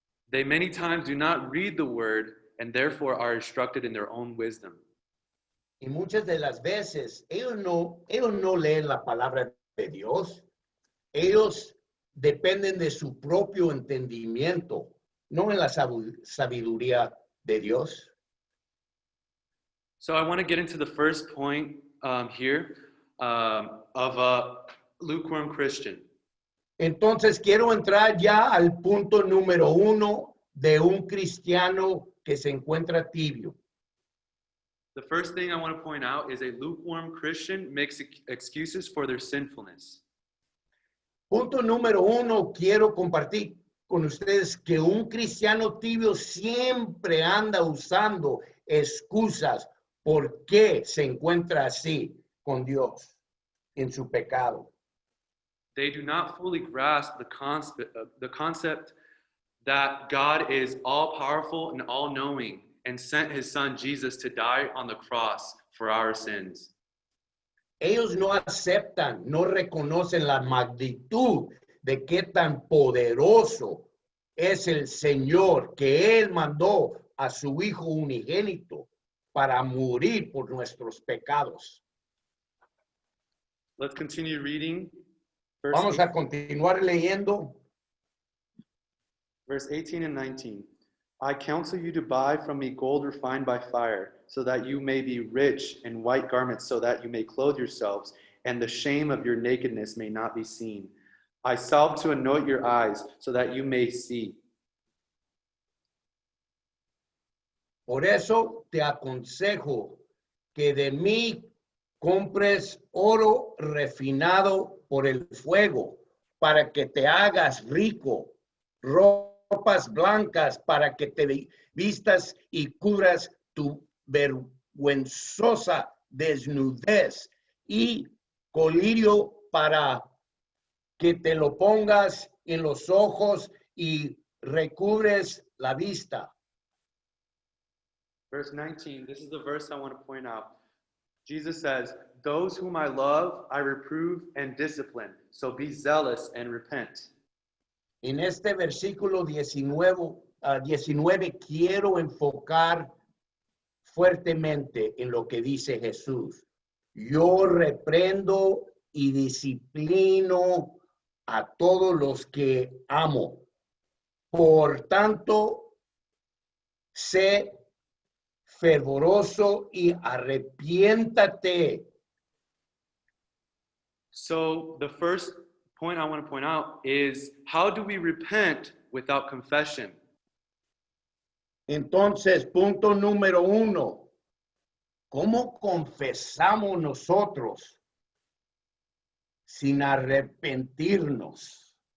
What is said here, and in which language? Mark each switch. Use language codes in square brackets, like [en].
[en] They many times do not read the word and therefore are instructed in their own wisdom. [es] Y muchas de las veces ellos no leen la palabra de Dios. Ellos dependen de su propio entendimiento, no en la sabiduría de Dios. [en] So I want to get into the first point here of a lukewarm Christian. [es] Entonces quiero entrar ya al punto número 1 de un cristiano que se encuentra tibio. [en] The first thing I want to point out is a lukewarm Christian makes excuses for their sinfulness. [es] Punto número 1, quiero compartir con ustedes que un cristiano tibio siempre anda usando excusas por qué se encuentra así con Dios en su pecado. [en] They do not fully grasp the concept that God is all-powerful and all-knowing and sent his son Jesus to die on the cross for our sins. [es] Ellos no aceptan, no reconocen la magnitud de qué tan poderoso es el Señor, que Él mandó a su Hijo unigénito para morir por nuestros pecados. [en] Let's continue reading. [es] Vamos a continuar leyendo. [en] Verse 18 and 19. I counsel you to buy from me gold refined by fire, so that you may be rich, and white garments, so that you may clothe yourselves, and the shame of your nakedness may not be seen. I salve to anoint your eyes, so that you may see. [es] Por eso te aconsejo que de mí compres oro refinado por el fuego, para que te hagas rico, ropas blancas para que te vistas y cubras tu vergüenzosa desnudez, y colirio para que te lo pongas en los ojos y recubres la vista. [en] Verse 19, this is the verse I want to point out. Jesus says, those whom I love, I reprove and discipline. So be zealous and repent. [es] En este versículo 19 quiero enfocar fuertemente en lo que dice Jesús. Yo reprendo y disciplino a todos los que amo. Por tanto, sé fervoroso y arrepiéntate. [en] So the first point I want to point out is, how do we repent without confession? [es] Entonces, punto número 1, ¿cómo confesamos nosotros sin arrepentirnos?